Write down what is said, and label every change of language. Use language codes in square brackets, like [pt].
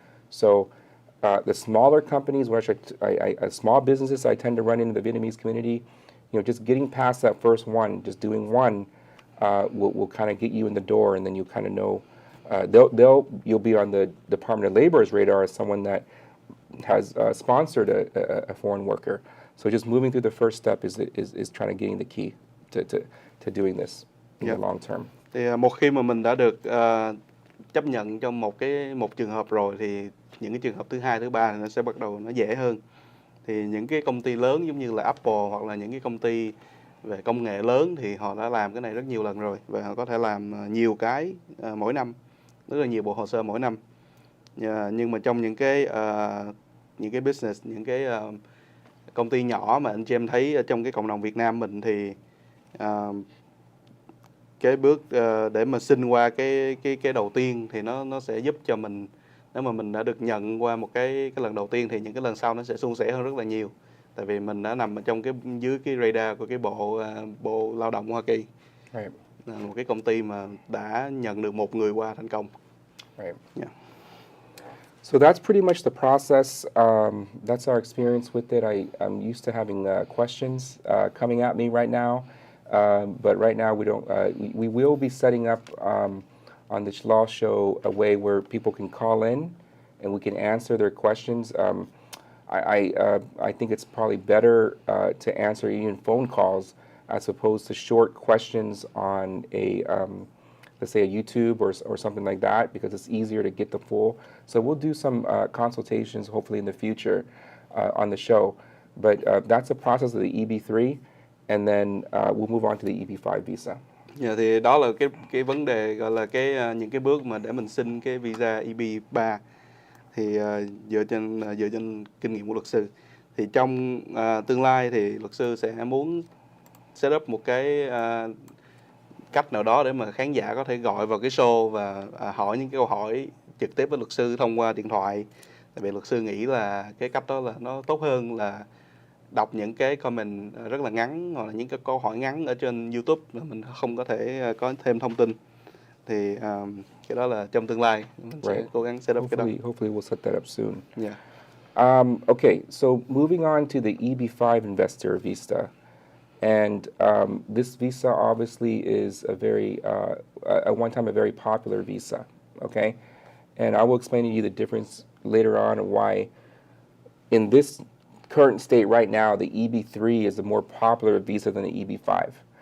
[en] So the smaller companies, which small businesses I tend to run into the Vietnamese community, just getting past that first one, just doing one, will kind of get you in the door, and then you kind of know, you'll be on the Department of Labor's radar as someone that has sponsored a foreign worker. So just moving through the first step is trying to getting the key to doing this in the long term. [vi] Thì một khi mà mình đã được chấp nhận trong một trường hợp rồi thì những cái trường hợp thứ hai, thứ ba thì nó sẽ bắt đầu nó dễ hơn. Thì những cái công ty lớn giống như là Apple hoặc là những cái công ty về công nghệ lớn thì họ đã làm cái này rất nhiều lần rồi và họ có thể làm nhiều cái mỗi năm, rất là nhiều bộ hồ sơ mỗi năm. Nhưng mà trong những cái business, những cái công ty nhỏ mà anh chị em thấy trong cái cộng đồng Việt Nam mình thì cái bước để mà xin qua cái đầu tiên thì nó sẽ giúp cho mình, nếu mà mình đã được nhận qua một cái lần đầu tiên thì những cái lần sau nó sẽ suôn sẻ hơn rất là nhiều, tại vì mình đã nằm ở trong dưới cái radar của cái bộ lao động Hoa Kỳ. [en] Right. [vi] Là một cái công ty mà đã nhận được một người qua thành công. [en] Right. Yeah. So that's pretty much the process. That's our experience with it. I'm used to having questions coming at me right now, but right now we don't. We will be setting up on this law show a way where people can call in and we can answer their questions. I think it's probably better to answer even phone calls as opposed to short questions on let's say a YouTube or something like that, because it's easier to get the full. So we'll do some consultations hopefully in the future on the show. But that's the process of the EB3, and then we'll move on to the EB5 visa. [vi] Dạ, thì đó là cái vấn đề gọi là những cái bước mà để mình xin cái visa EB3. Thì dựa trên kinh nghiệm của luật sư thì trong tương lai thì luật sư sẽ muốn [en] set up [vi] một cái cách nào đó để mà khán giả có thể gọi vào cái show và hỏi những cái câu hỏi trực tiếp với luật sư thông qua điện thoại. Tại vì luật sư nghĩ là cái cách đó là nó tốt hơn là đọc những cái comment rất là ngắn hoặc là những cái câu hỏi ngắn ở trên YouTube mà mình không có thể có thêm thông tin. Thì cái đó là trong tương lai mình sẽ cố gắng [en] set up [vi] cái đó. [en] Hopefully we'll set that up soon. Yeah. Okay, so moving on to the EB5 investor visa. And this visa obviously is a very, at one time, a very popular visa, okay? And I will explain to you the difference later on and why in this current state right now, the EB3 is a more popular visa than the EB5.